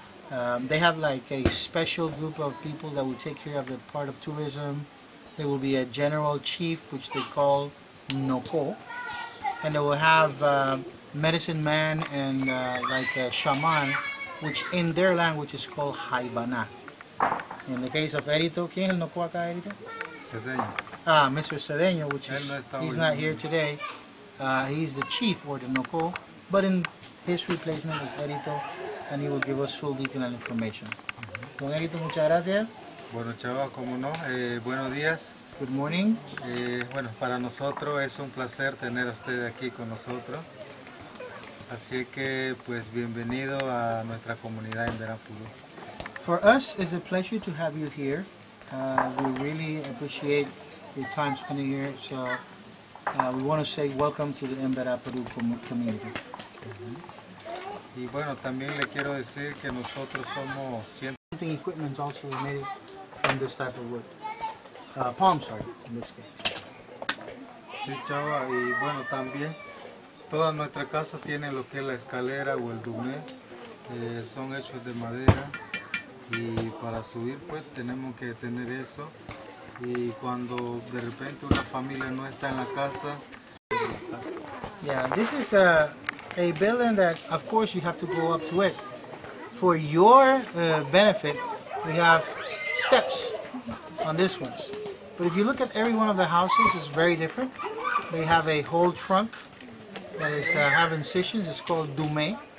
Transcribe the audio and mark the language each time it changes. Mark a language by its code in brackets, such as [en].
[en] They have like a special group of people that will take care of the part of tourism. There will be a general chief, which they call Noko, and they will have medicine man and like a shaman, which in their language is called Haibana. In the case of Erito, [es] ¿quién es el Noko acá, Erito? Cedeño. [en] Mr. Cedeño, which is, he's not here today. He's the chief or the Noko, but in his replacement is Erito, and he will give us full detailed information. [es] Don Erito, muchas gracias. Bueno, Chava, como no, buenos días. [en] Good morning. [es] Bueno, para nosotros es un placer tener a usted aquí con nosotros. Así que, pues, bienvenido a nuestra comunidad en Verapuru. [en] For us, it's a pleasure to have you here. We really appreciate your time spending here. So we want to say welcome to the Embera Peru community. [es] Y bueno, también le quiero decir que nosotros somos [en] Planting equipment also made from this type of wood. Palm, sorry, in this case. [es] Sí, Chava, y bueno, también toda nuestra casa tiene lo que es la escalera o el dumé, son hechos de madera y para subir pues tenemos que tener eso y cuando de repente una familia no está en la casa. [en] Yeah, this is a building that of course you have to go up to it. For your benefit, we have steps on this ones. But if you look at every one of the houses, it's very different. They have a whole trunk that is have incisions. It's called dume.